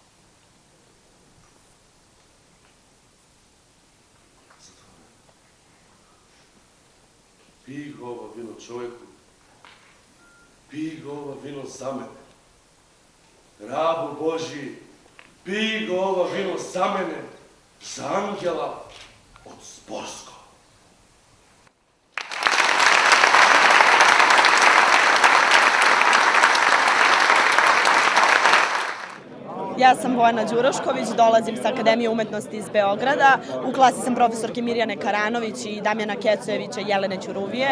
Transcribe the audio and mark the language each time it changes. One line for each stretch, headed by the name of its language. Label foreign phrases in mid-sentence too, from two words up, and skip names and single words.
Macedonian: Пии го ова вино, човеку. Пии го ова вино за мене. Рабу Божи, пии го ова вино за мене, за ангела од Зборско.
Serbian: Ja sam Bojana Đurošković, dolazim sa Akademije umetnosti iz Beograda. U klasi sam profesorke Mirjane Karanović i Damjana Kecojevića i Jelene Ćuruvije.